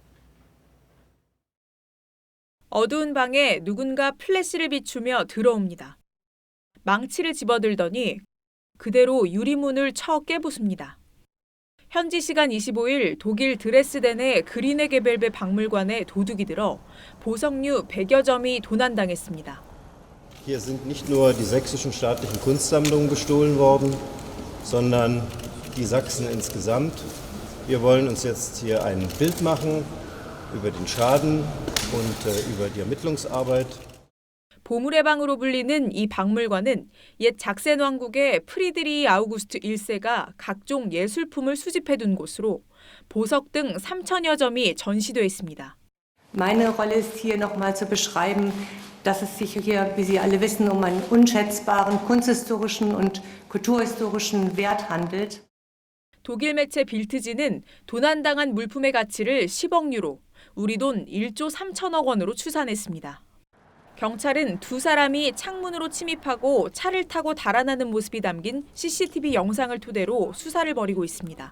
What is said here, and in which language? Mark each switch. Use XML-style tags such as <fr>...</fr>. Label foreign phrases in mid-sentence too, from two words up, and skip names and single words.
<ko>어두운 방에 누군가 플래시를 비추며 들어옵니다. 망치를 집어들더니 그대로 유리문을 쳐 깨부숩니다. 현지 시간 25일 독일 드레스덴의 그리네게벨베 박물관에 도둑이 들어 보석류 100여 점이 도난당했습니다.</ko> <de>Hier sind nicht nur die sächsischen staatlichen Kunstsammlungen gestohlen worden, sondern die Sachsen insgesamt. Wir wollen uns jetzt hier ein Bild machen über den Schaden und über die Ermittlungsarbeit.</de> <ko>보물의 방으로 불리는 이 박물관은 옛 작센 왕국의 프리드리히 아우구스트 1세가 각종 예술품을 수집해둔 곳으로 보석 등 3,000여 점이 전시돼 있습니다.</ko> <de>Meine Rolle ist hier nochmal zu beschreiben, dass es sich hier, wie Sie alle wissen, um einen unschätzbaren kunsthistorischen und kulturhistorischen Wert handelt.</de> <ko>독일 매체 빌트지는 도난당한 물품의 가치를 10억 유로, 우리 돈 1조 3천억 원으로 추산했습니다. 경찰은 두 사람이 창문으로 침입하고 차를 타고 달아나는 모습이 담긴 CCTV 영상을 토대로 수사를 벌이고 있습니다.</ko>